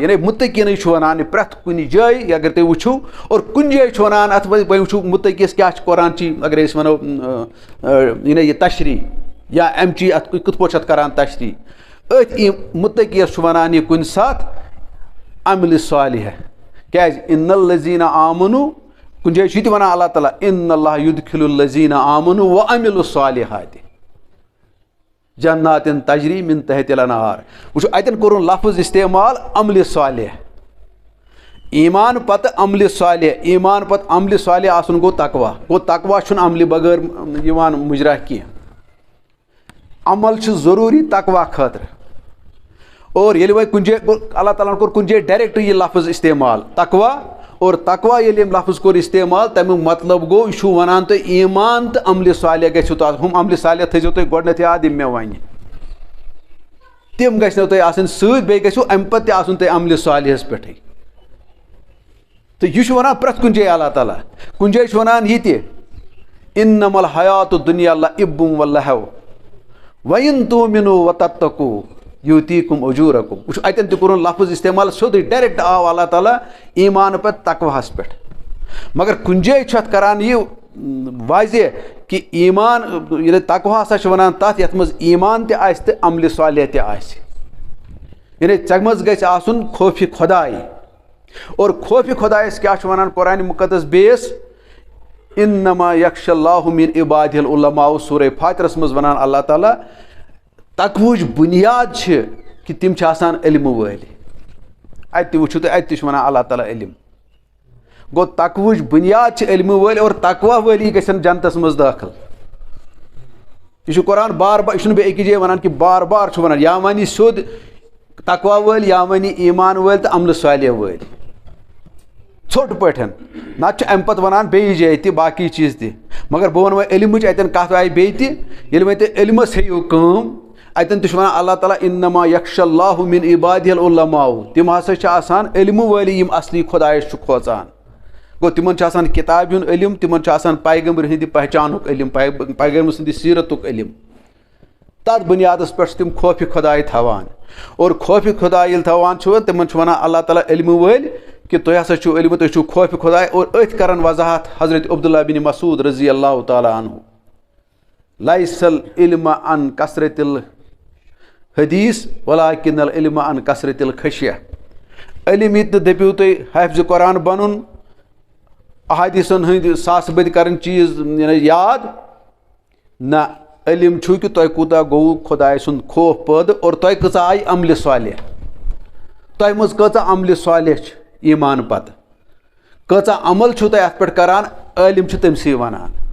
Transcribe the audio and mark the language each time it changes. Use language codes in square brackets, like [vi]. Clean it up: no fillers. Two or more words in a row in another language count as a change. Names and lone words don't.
[ks] یعنی مُتقیٖنٕے چھُ وَنان یہِ پرٛٮ۪تھ کُنہِ جایہِ اگر تُہۍ وٕچھِو اور کُنہِ جایہِ چھُ وَنان اَتھ وۄنۍ وٕچھِو مُتقیٖیَس کیٛاہ چھِ قرآنچی اگر أسۍ وَنو یعنی یہِ تشریح یا اَمچی اَتھ کِتھ پٲٹھۍ چھِ اَتھ کَران تشریح أتھۍ مُتقیٖیَس چھُ وَنان یہِ کُنہِ ساتہٕ عملہِ صالحہ کیٛازِ [ar] اِن الذیٖنَ آمَنوٗ [ks] کُنہِ جایہِ چھُ یہِ تہِ وَنان اللہ تعالیٰ [ar] اِن اللہ یُدخِلُ الذیٖنَ آمَنوٗ وعملوا الصالحات جناتٍ تجری من تحتها الانہار. [ks] وٕچھو اَتٮ۪ن کوٚرُن لفظ استعمال عملہِ صالح ایٖمان پَتہٕ عملہِ صالح ایٖمان پَتہٕ عملہِ صالح آسُن گوٚو تقوا گوٚو تقوا چھُنہٕ عملہِ بغٲر یِوان مُجرا کینٛہہ. عمل چھُ ضروٗری تقوا خٲطرٕ. اور ییٚلہِ وۄنۍ کُنہِ جایہِ اللہ تعالیٰ ہَن کوٚر کُنہِ جایہِ ڈایریکٹ یہِ لفظ استعمال تقوا اور تقوا ییٚلہِ أمۍ لفظ کوٚر استعمال تَمیُک مطلب گوٚو یہِ چھُ وَنان تۄہہِ ایٖمان تہٕ عملہِ صالح گژھِو تۄہہِ ہُم عملہِ صالح تھٲیزیو تُہۍ گۄڈنٮ۪تھ یاد یِم مےٚ وَنہِ تِم گژھنو تۄہہِ آسٕنۍ سۭتۍ بیٚیہِ گژھِو اَمہِ پَتہٕ تہِ آسُن تۄہہِ عملہِ صالحَس پٮ۪ٹھٕے. تہٕ یہِ چھُ وَنان پرٛٮ۪تھ کُنہِ جایہِ اللہ تعالیٰ کُنہِ جایہِ چھُ وَنان یہِ تہِ [ar] اِنَّمَا الحیاتُ الدُنیا لعبٌ وَلَہو وَإِن تُؤْمِنُوا وَتَتَّقُوا یوٗتیٖکُم اجوٗرَکُم. [ks] وٕچھو اَتٮ۪ن تہِ کوٚرُن لفظ استعمال سیوٚدُے ڈایریکٹ آو اللہ تعالیٰ ایٖمانہٕ پَتہٕ تقواہَس پٮ۪ٹھ. مگر کُنہِ جایہِ چھُ اَتھ کَران یہِ واضح کہِ ایٖمان ییٚلہِ تقوا ہسا چھِ وَنان تَتھ یَتھ منٛز ایٖمان تہِ آسہِ تہٕ عملہِ صالح تہِ آسہِ. یعنی ژےٚ منٛز گژھِ آسُن خوفہِ خۄداے. اور خوفہِ خۄدایَس کیٛاہ چھُ وَنان قرآنِ مُقدس بیٚیِس [ar] انما یخشى اللہ من عبادہ العلماء [ks] سورہ فاترس مز ونان اللہ تعالیٰ تقویچ بنیاد چھ کہ تم چھ آسان علم وٲلۍ اتہ وٕچھو تُہۍ اتہ تہِ چھُ ونان اللہ تعالیٰ علم گوٚو تقویچ بنیاد چھ علم وٲلۍ اور تقوا وٲلی گژھن جنتس مز دٲخل یہ چھُ قرآن بار بار یہ چھُنہٕ بیٚیہِ أکِس جایہِ ونان کہِ بار بار چھُ ونان یا ونہِ سیوٚد تقوا وٲلۍ یا ونہِ ایمان وٲلۍ تہٕ عملہٕ صالح وٲلۍ ژھوٚٹ پٲٹھۍ نتہٕ چھُ امہِ پتہٕ ونان بیٚیہِ جایہِ تہِ باقٕے چیٖز تہِ مگر بہٕ ونہٕ وۄنۍ علمٕچ اتٮ۪ن کتھ آیہِ بیٚیہِ تہِ ییٚلہِ وۄنۍ تُہۍ علمس ہیٚیِو کٲم اتٮ۪ن تہِ چھُ ونان اللہ تعالیٰ [ar] انما یخشى اللہ من عبادہ العلماء [ks] تِم ہسا چھِ آسان علم وٲلی یِم اصلی خۄدایس چھُ کھوژان گوٚو تِمن چھُ آسان کِتابہِ ہُنٛد علم تِمن چھُ آسان پیغمبر ہٕنٛدِ پہچانُک علم پیغمبر سٕنٛدِ سیٖرتُک علم تتھ بنیادس پٮ۪ٹھ چھِ تِم خوفہِ خۄداے تھاوان اور خوفہِ خۄداے ییٚلہِ تھاوان چھُ تِمن چھُ ونان اللہ تعالیٰ علم وٲلۍ کہ تُہۍ ہسا چھُو علم تُہۍ چھُو خوفہِ خۄداے اور أتھۍ کران وضاحت حضرت عبداللہ بن مسعود [ar] رضی اللہ تعالیٰ عنہ لیس العلم عن کثرت الحدیث ولکن العلم عن کثرت الخشیہ [ks] علم یہِ تہِ دٔپِو تُہۍ حافظِ قرآن بنُن احادیثن ہٕنٛدۍ ساسہٕ بٔدۍ کرٕنۍ چیٖز یاد نہ علم چھُ کہِ تۄہہِ کوٗتاہ گوٚوُ خۄداے سُنٛد خوف پٲدٕ اور تۄہہِ کۭژاہ آیہِ عملہِ صالح تۄہہِ منٛز کۭژاہ عملہِ صالح چھِ ایمان پتہٕ کۭژاہ عمل چھُو تُہۍ اتھ پٮ۪ٹھ کران عٲلم چھُ تٔمسٕے ونان